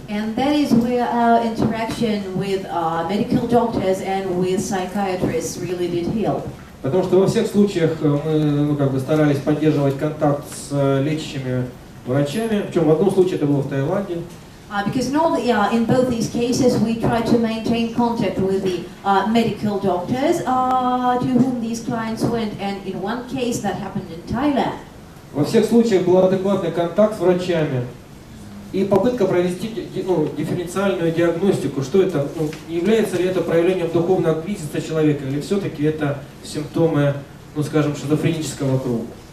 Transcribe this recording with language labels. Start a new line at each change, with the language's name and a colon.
English: And that is where our interaction with medical doctors and with psychiatrists really did help.
Russian: Потому что во всех случаях мы старались поддерживать контакт с лечащими врачами, причем в одном случае это было в Таиланде.
English: Because in both these cases we tried to maintain contact with the medical doctors to whom these clients went, and in one case that happened in Thailand.
Russian: Во всех случаях был адекватный контакт с врачами и попытка провести дифференциальную диагностику, что это, не является ли это проявлением духовного кризиса человека, или все-таки это симптомы, скажем, шизофренического круга.